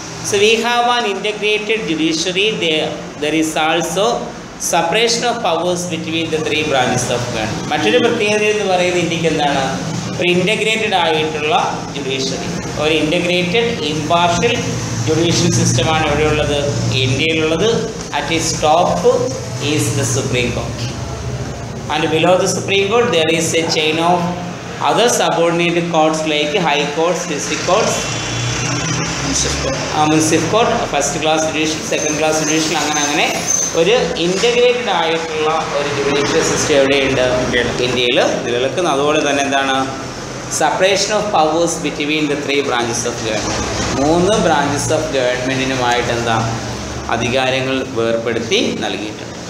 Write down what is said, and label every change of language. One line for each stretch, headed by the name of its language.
English: So we have an integrated judiciary. There is also separation of powers between the three branches of government.
Malayalam: മറ്റൊരു പ്രത്യേകത എന്ന് പറയുന്നത് ഇന്ത്യക്ക് എന്താണ്, ഒരു ഇൻ്റഗ്രേറ്റഡ് ആയിട്ടുള്ള ജുഡീഷ്യറി, ഒരു ഇൻ്റഗ്രേറ്റഡ് ഇംപാർഷ്യൽ ജുഡീഷ്യൽ സിസ്റ്റമാണ് എവിടെയുള്ളത്, ഇന്ത്യയിലുള്ളത്.
English: At its top is the Supreme Court. And below the Supreme Court there is a chain of other subordinate courts like high courts, district courts, municipal court, first class judicial, second class judicial,
Malayalam: അങ്ങനെ ഒരു integrated ആയിട്ടുള്ള ഒരു judicial system എവിടെയുണ്ട്, ഇന്ത്യയിൽ നിലനിൽക്കുന്നു. അതുപോലെ തന്നെ എന്താണ്,
English: Separation of powers between the three branches of government.
Malayalam: മൂന്ന് ബ്രാഞ്ചസ് ഓഫ് ഗവൺമെൻറ്റിനുമായിട്ട് എന്താ, അധികാരങ്ങൾ വേർപ്പെടുത്തി നൽകിയിട്ടുണ്ട്.